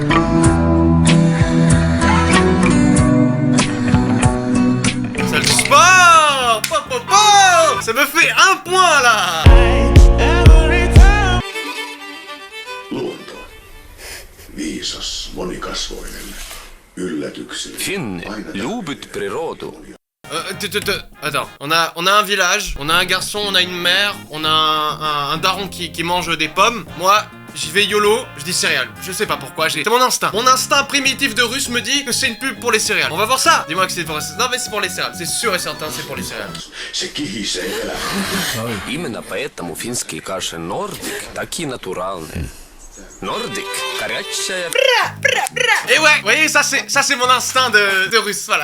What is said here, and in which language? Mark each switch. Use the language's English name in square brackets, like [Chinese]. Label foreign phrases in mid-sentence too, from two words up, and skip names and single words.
[French] Salle de sport. Ça me fait 1 point là. [Finnish] Viisas, monikasvoinen, üllätyksellinen. [Russian] Finn, любит природу. [French] Attends, on a un village, on a un garçon, on a une mère, on a un daron qui mange des pommes. Moi, j'y vais YOLO, je dis céréales. Je sais pas pourquoi, c'est mon instinct. Mon instinct primitif de russe me dit que c'est une pub pour les céréales. On va voir ça. Dis-moi que c'est pour les céréales. Non mais c'est pour les céréales, c'est sûr et certain, c'est pour les céréales. [Finnish] Se kihisee elämään. [Russian] Именно поэтому финские каши Nordic такие натуральные. Nordic, горячая. [French] Et ouais, vous voyez, ça c'est mon instinct de russe, voilà.